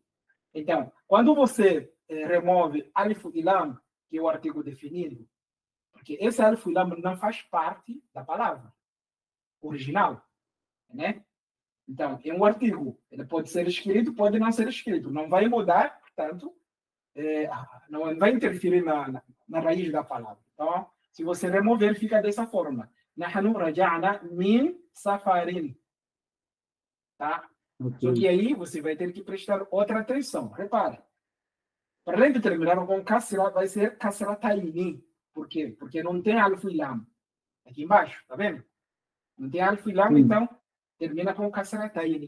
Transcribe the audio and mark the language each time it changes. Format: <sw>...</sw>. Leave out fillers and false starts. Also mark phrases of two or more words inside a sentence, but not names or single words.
<pt>Então, quando você remove alif e lam, que é o artigo definido, porque esse alif e lam não faz parte da palavra original, né? Então, é um artigo. Ele pode ser escrito, pode não ser escrito. Não vai mudar, portanto, não vai interferir na raiz da palavra. Então, se você remover, fica dessa forma.</pt> <ar>نحن رجعنا من سفر.</ar> <pt>Tá? Okay. Só que aí você vai ter que prestar outra atenção. Repare. Para além de terminar com kasra, vai ser kasrataini. Por quê? Porque não tem alif e lam. Aqui embaixo, tá vendo? Não tem alif e lam, então termina com kasrataini.</pt>